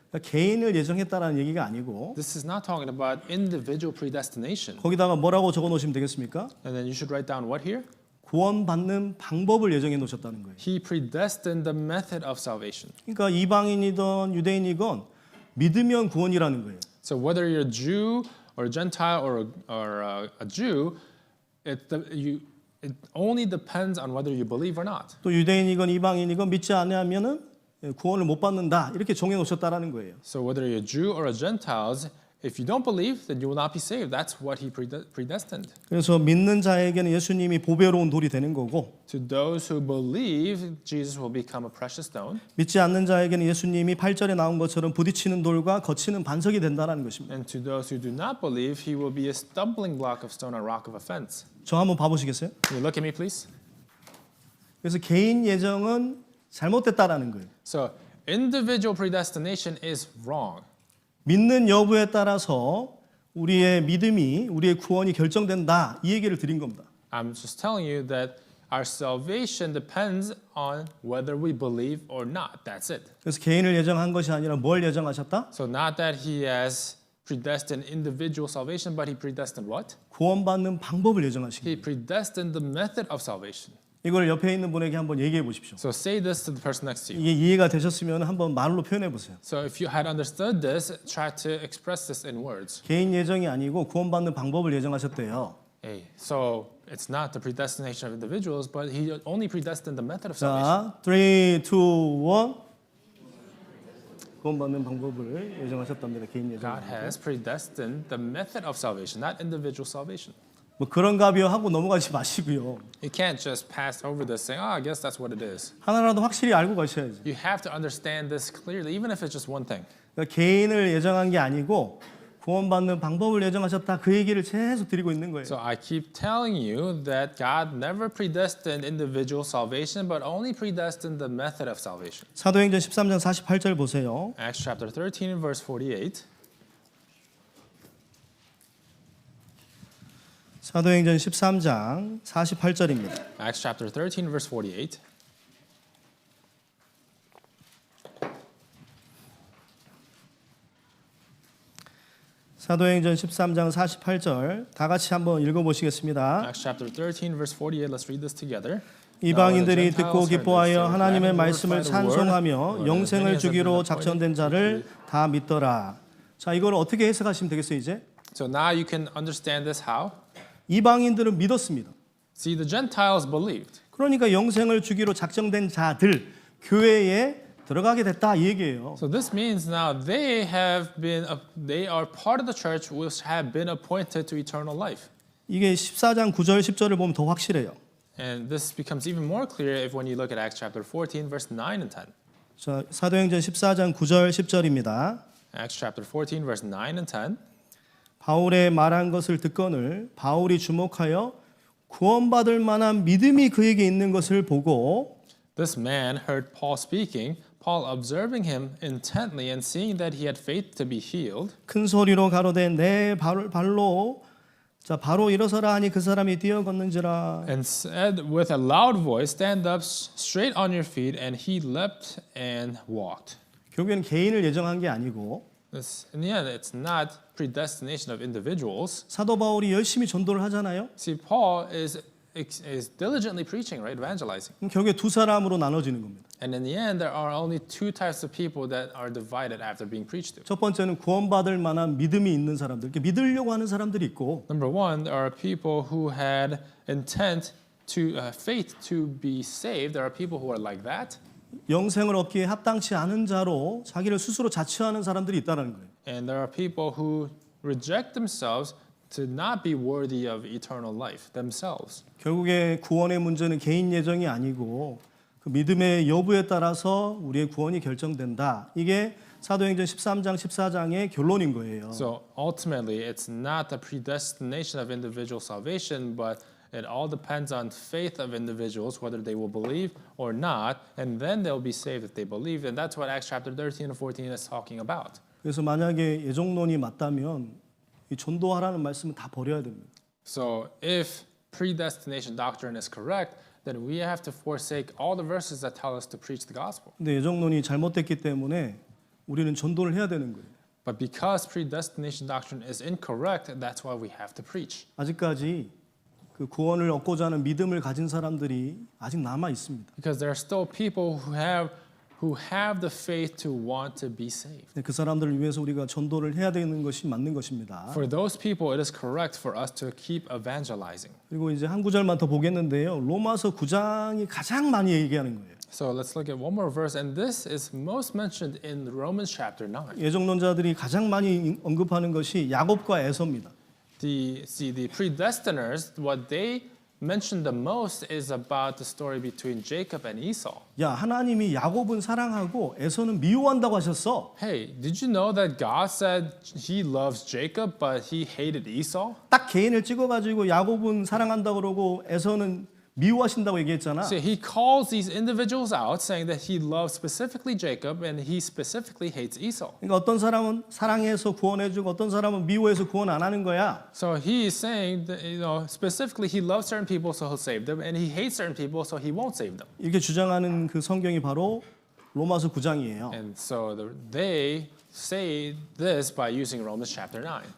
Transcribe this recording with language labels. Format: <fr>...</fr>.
<ko>그러니까 개인을 예정했다라는 얘기가 아니고</ko> <en>This is not talking about individual predestination.</en> <ko>거기다가 뭐라고 적어 놓으시면 되겠습니까?</ko> <en>And then you should write down what here?</en> <ko>구원받는 방법을 예정해 놓으셨다는 거예요.</ko> <en>He predestined the method of salvation.</en> <ko>그러니까 이방인이든 유대인이건 믿으면 구원이라는 거예요.</ko> <en>So whether you're a Jew or a Gentile or a Jew, it only depends on whether you believe or not.</en> <ko>또 유대인이건 이방인이건 믿지 않으면은 구원을 못 받는다 이렇게 정해 놓으셨다라는 거예요.</ko> <en>So whether you're a Jew or a Gentile, if you don't believe, then you will not be saved. That's what he predestined.</en> <ko>그래서 믿는 자에게는 예수님이 보배로운 돌이 되는 거고</ko> <en>To those who believe, Jesus will become a precious stone.</en> <ko>믿지 않는 자에게는 예수님이 8절에 나온 것처럼 부딪히는 돌과 거치는 반석이 된다라는 것입니다.</ko> <en>And to those who do not believe, he will be a stumbling block of stone, a rock of offense.</en> <ko>저 한번 봐보시겠어요?</ko> <en>Can you look at me, please?</en> <ko>그래서 개인 예정은 잘못됐다라는 거예요.</ko> <en>So individual predestination is wrong.</en> <ko>믿는 여부에 따라서 우리의 믿음이 우리의 구원이 결정된다 이 얘기를 드린 겁니다.</ko> <en>I'm just telling you that our salvation depends on whether we believe or not. That's it.</en> <ko>그래서 개인을 예정한 것이 아니라 뭘 예정하셨다?</ko> <en>So not that he has predestined individual salvation, but he predestined what?</en> <ko>구원받는 방법을 예정하신 거예요.</ko> <en>He predestined the method of salvation.</en> <ko>이걸 옆에 있는 분에게 한번 얘기해 보십시오.</ko> <en>So say this to the person next to you.</en> <ko>이게 이해가 되셨으면 한번 말로 표현해 보세요.</ko> <en>So if you had understood this, try to express this in words.</en> <ko>개인 예정이 아니고 구원받는 방법을 예정하셨대요.</ko> <en>Hey, so it's not the predestination of individuals, but he only predestined the method of salvation.</en> <ko>자, 3, 2, 1. 구원받는 방법을 예정하셨답니다. 개인 예정.</ko> <en>God has predestined the method of salvation, not individual salvation.</en> <ko>뭐 그런가비요 하고 넘어가지 마시고요.</ko> <en>You can't just pass over this saying, oh, I guess that's what it is.</en> <ko>하나라도 확실히 알고 가셔야죠.</ko> <en>You have to understand this clearly, even if it's just one thing.</en> <ko>그러니까 개인을 예정한 게 아니고 구원받는 방법을 예정하셨다 그 얘기를 계속 드리고 있는 거예요.</ko> <en>So I keep telling you that God never predestined individual salvation, but only predestined the method of salvation.</en> <ko>사도행전 13장 48절 보세요.</ko> <en>Acts chapter 13 and verse 48.</en> <ko>사도행전 13장 48절입니다.</ko> <en>Acts chapter 13 verse 48.</en> <ko>사도행전 13장 48절 다 같이 한번 읽어보시겠습니다.</ko> <en>Acts chapter 13 verse 48. Let's read this together.</en> <ko>이방인들이 듣고 기뻐하여 하나님의 말씀을 찬송하며 영생을 주기로 작정된 자를 다 믿더라. 자, 이걸 어떻게 해석하시면 되겠어요, 이제?</ko> <en>So now you can understand this how?</en> <ko>이방인들은 믿었습니다.</ko> <en>See, the Gentiles believed.</en> <ko>그러니까 영생을 주기로 작정된 자들 교회에 들어가게 됐다 이 얘기예요.</ko> <en>So this means now they are part of the church which have been appointed to eternal life.</en> <ko>이게 14장 9절 10절을 보면 더 확실해요.</ko> <en>And this becomes even more clear if when you look at Acts chapter 14 verse 9 and 10.</en> <ko>자, 사도행전 14장 9절 10절입니다.</ko> <en>Acts chapter 14 verse 9 and 10.</en> <ko>바울의 말한 것을 듣거늘 바울이 주목하여 구원받을 만한 믿음이 그에게 있는 것을 보고</ko> <en>This man heard Paul speaking. Paul observing him intently and seeing that he had faith to be healed,</en> <ko>큰 소리로 가로되 내 발로 자 바로 일어서라 하니 그 사람이 뛰어 걷는지라.</ko> <en>and said with a loud voice, Stand up straight on your feet, and he leapt and walked.</en> <ko>결국에는 개인을 예정한 게 아니고</ko> <en>In the end, it's not predestination of individuals.</en> <ko>사도 바울이 열심히 전도를 하잖아요.</ko> <en>See, Paul is diligently preaching, right, evangelizing.</en> <ko>그럼 결국에 두 사람으로 나눠지는 겁니다.</ko> <en>And in the end, there are only two types of people that are divided after being preached to.</en> <ko>첫 번째는 구원받을 만한 믿음이 있는 사람들, 이렇게 믿으려고 하는 사람들이 있고</ko> <en>Number one, there are people who had intent faith to be saved. There are people who are like that,</en> <ko>영생을 얻기에 합당치 않은 자로 자기를 스스로 자처하는 사람들이 있다는 거예요.</ko> <en>and there are people who reject themselves to not be worthy of eternal life themselves.</en> <ko>결국에 구원의 문제는 개인 예정이 아니고 그 믿음의 여부에 따라서 우리의 구원이 결정된다. 이게 사도행전 13장 14장의 결론인 거예요.</ko> <en>So ultimately, it's not the predestination of individual salvation, but it all depends on faith of individuals, whether they will believe or not, and then they'll be saved if they believe. And that's what Acts chapter 13 and 14 is talking about.</en> <ko>그래서 만약에 예정론이 맞다면 이 전도하라는 말씀은 다 버려야 됩니다.</ko> <en>So if predestination doctrine is correct, then we have to forsake all the verses that tell us to preach the gospel.</en> <ko>근데 예정론이 잘못됐기 때문에 우리는 전도를 해야 되는 거예요.</ko> <en>But because predestination doctrine is incorrect, that's why we have to preach.</en> <ko>아직까지 그 구원을 얻고자 하는 믿음을 가진 사람들이 아직 남아 있습니다.</ko> <en>Because there are still people who have the faith to want to be saved.</en> <ko>그 사람들을 위해서 우리가 전도를 해야 되는 것이 맞는 것입니다.</ko> <en>For those people, it is correct for us to keep evangelizing.</en> <ko>그리고 이제 한 구절만 더 보겠는데요. 로마서 9장이 가장 많이 얘기하는 거예요.</ko> <en>So let's look at one more verse, and this is most mentioned in Romans chapter 9.</en> <ko>예정론자들이 가장 많이 언급하는 것이 야곱과 에서입니다.</ko> <en>The predestiners, what they mention the most is about the story between Jacob and Esau.</en> <ko>야, 하나님이 야곱은 사랑하고 에서는 미워한다고 하셨어.</ko> <en>Hey, did you know that God said he loves Jacob, but he hated Esau?</en> <ko>딱 개인을 찍어가지고 야곱은 사랑한다고 그러고 에서는 미워하신다고 얘기했잖아.</ko> <en>So he calls these individuals out, saying that he loves specifically Jacob and he specifically hates Esau.</en> <ko>그러니까 어떤 사람은 사랑해서 구원해주고 어떤 사람은 미워해서 구원 안 하는 거야.</ko> <en>So he is saying that, specifically he loves certain people, so he'll save them, and he hates certain people, so he won't save them.</en> <ko>이렇게 주장하는 그 성경이 바로 로마서 9장이에요.</ko> <en>And so they say this by using Romans chapter 9.</en>